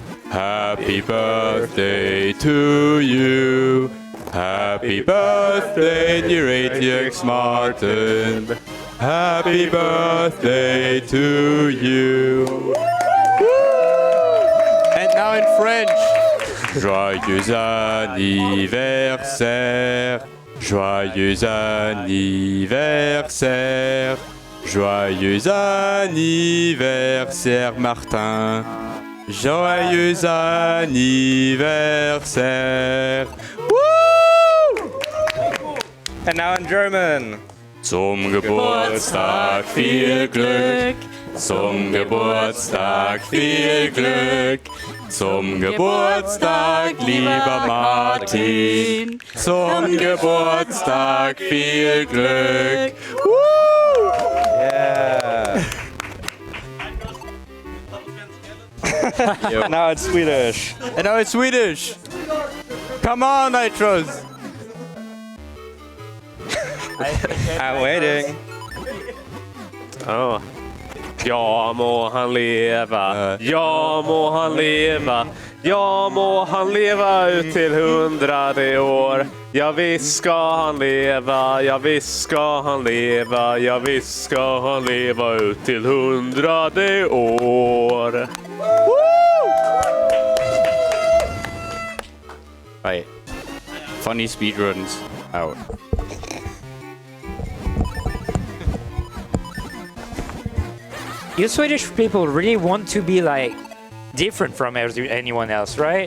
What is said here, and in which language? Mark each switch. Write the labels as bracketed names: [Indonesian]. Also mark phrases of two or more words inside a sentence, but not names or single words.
[English] Happy birthday to you. Happy birthday, dear atxmartin. Happy birthday to you. And now in French. [French] Joyeux anniversaire. Joyeux anniversaire. Joyeux anniversaire, Martin. Joyeux anniversaire. Woo! [English] And now in German. [German] Zum Geburtstag viel Glück. Zum Geburtstag viel Glück. Zum Geburtstag, lieber Martin. Zum Geburtstag viel Glück. Woo! [English] Yeah. Now it's Swedish. And now it's Swedish. Come on, Nitros! I'm waiting. Oh. [Swedish] Ja må han leva, ja må han leva, ja må han leva ut till 100 år. Ja visst ska han leva, ja visst ska han leva, ja visst ska han leva ut till 100 år. [English] Right. Funny speedruns out. You Swedish people really want to be like different from anyone else, right?